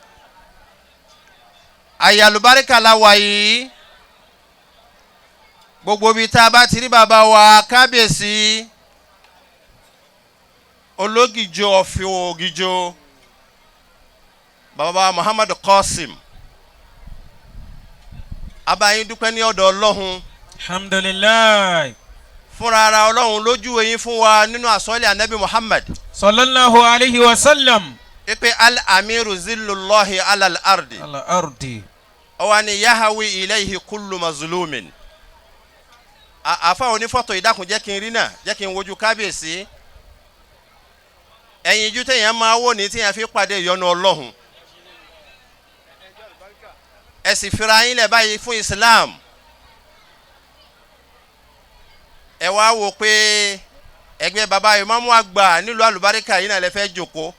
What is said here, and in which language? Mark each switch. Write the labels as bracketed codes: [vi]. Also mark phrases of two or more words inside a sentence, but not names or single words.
[yo] àyè àlùbáríkà la wà yìí gbogbo ibi tá a bá ti rí bàbá wa kábíyèsí ológìjọ ọ̀fìn ògìjọ bàbá Muhammad Qasim abayin dúpẹ́ ní ọ̀dọ̀ Ọlọ́hun. alhamdulillah. fúnra ara Ọlọ́hun lójú ẹ̀yin fún wa nínú àsọ́lẹ̀ ànábì Muhammad. [ar] صلى الله عليه وسلم. ipe الأمير ظل الله على الأرض. على الأرض. ọwani يأوي إليه كل مظلوم. [yo] àfa onífọ́tò ìdákun jẹ́ kí n rí náà jẹ́ kí n wojú kábíyèsí. ẹ̀yin ijú téèyàn máa wò ní téèyàn fi pàdé ìyọ́nú Ọlọ́hun. ẹ sì fira yín lẹ̀ báyìí fún Islam. ẹ wá wò pé ẹgbẹ́ bàbá ìmáàmù àgbà nílùú àlùbáríkà yìí náà lè fẹ́ jòkó.